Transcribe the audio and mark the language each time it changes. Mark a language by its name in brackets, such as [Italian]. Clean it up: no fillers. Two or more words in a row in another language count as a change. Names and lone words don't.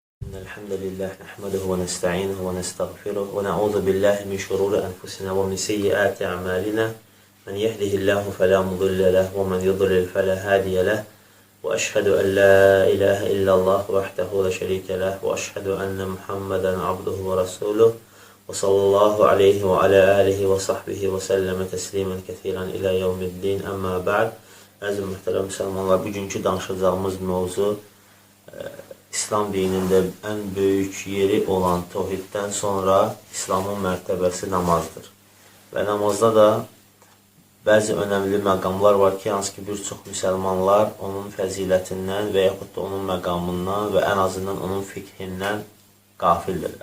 [Arabic] إن الحمد لله نحمده ونستعينه ونستغفره ونعوذ بالله من شرور أنفسنا ومن سيئات أعمالنا من يهده الله فلا مضل له ومن يضلل فلا هادي له وأشهد أن لا إله إلا الله وحده لا شريك له وأشهد أن محمدا عبده ورسوله وصلى الله عليه وعلى آله وصحبه وسلم تسليما كثيرا إلى يوم الدين أما بعد. [Azerbaijani] Əziz mühtərəm müsəlmanlar, bugünkü danışacağımız mövzu İslam dinində ən böyük yeri olan təvhiddən sonra İslamın mərtəbəsi namazdır. Və namazda da bəzi önəmli məqamlar var ki, hansı ki bir çox müsəlmanlar onun fəzilətindən və yaxud da onun məqamından və ən azından onun fikrindən qafildirlər.